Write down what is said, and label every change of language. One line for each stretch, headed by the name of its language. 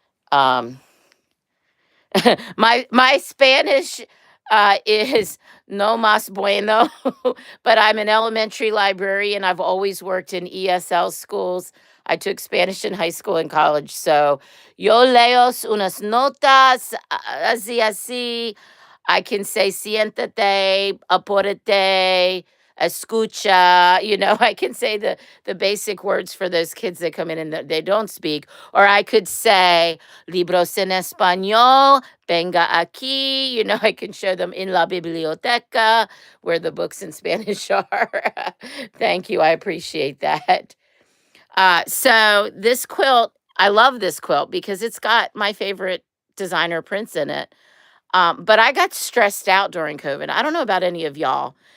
English: My Spanish is
Spanish: no más bueno,
English: but I'm an elementary librarian. I've always worked in ESL schools. I took Spanish in high school and college.
Spanish: So yo leo unas notas, así.
English: I can say
Spanish: siéntate, apúrate, escucha.
English: I can say the basic words for those kids that come in and they don't speak. Or I could say
Spanish: libros en español, venga aquí.
English: I can show them in
Spanish: la biblioteca,
English: where the books in Spanish are. Thank you. I appreciate that. So this quilt, I love this quilt because it's got my favorite designer prints in it. But I got stressed out during COVID. I don't know about any of y'all.